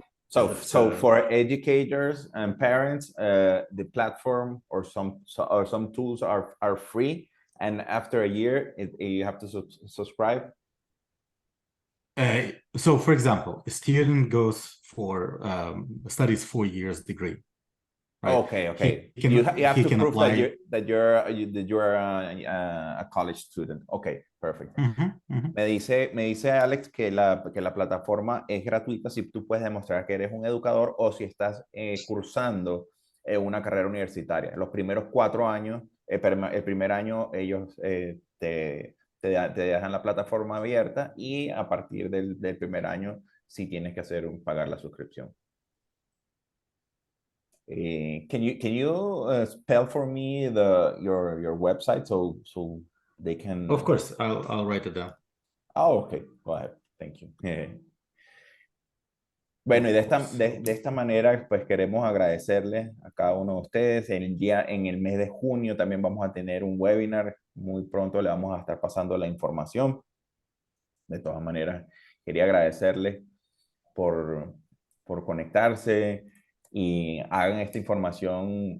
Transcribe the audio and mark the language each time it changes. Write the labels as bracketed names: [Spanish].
[English] so for educators and parents, the platform or some tools are free, and after a year you have to subscribe. So for example, a student goes for studies 4 years degree. Right? Okay. You have to prove that you're a college student. Okay, perfect. [Spanish] Me dice Alex que la plataforma es gratuita si tú puedes demostrar que eres un educador o si estás cursando una carrera universitaria. Los primeros 4 años, el primer año ellos te dejan la plataforma abierta, y a partir del primer año sí tienes que pagar la suscripción. [English] Can you spell for me your website so they can? Of course, I'll write it down. Oh, okay. Go ahead. Thank you. [Spanish] Bueno, y de esta manera, pues queremos agradecerles a cada uno de ustedes. En el mes de junio también vamos a tener un webinar. Muy pronto le vamos a estar pasando la información. De todas maneras, quería agradecerles por conectarse y hagan esta información.